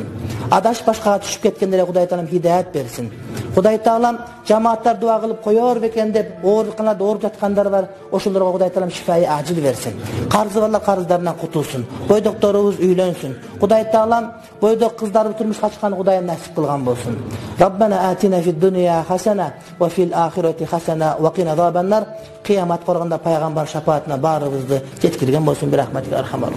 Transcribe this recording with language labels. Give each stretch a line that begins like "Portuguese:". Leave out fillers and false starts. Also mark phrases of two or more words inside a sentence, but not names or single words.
Kyrgyz: Адаш башкага түшүп кеткендерге Кудай Таалам хидаят берсин. Кудай Таалам жамааттар дуа кылып коёр бекен деп ооруканада ооруп жаткандар бар, ошолорго Кудай Таалам
Arabic: شفاء عاجل
Kyrgyz: берсин. Карзы барлар карыздарынан кутулсун. Бойдокторубуз үйлөнсүн. Кудай Таалам бойдок кыздарды турмушка чыккан Кудайым насип кылган болсун.
Arabic: ربنا آتنا في الدنيا حسنة وفي الآخرة حسنة وقنا عذاب النار.
Kyrgyz: Кыямат коргонда пайгамбар шафаатына баарыбызды жеткирген болсун.
Arabic: برحمتك أرحم.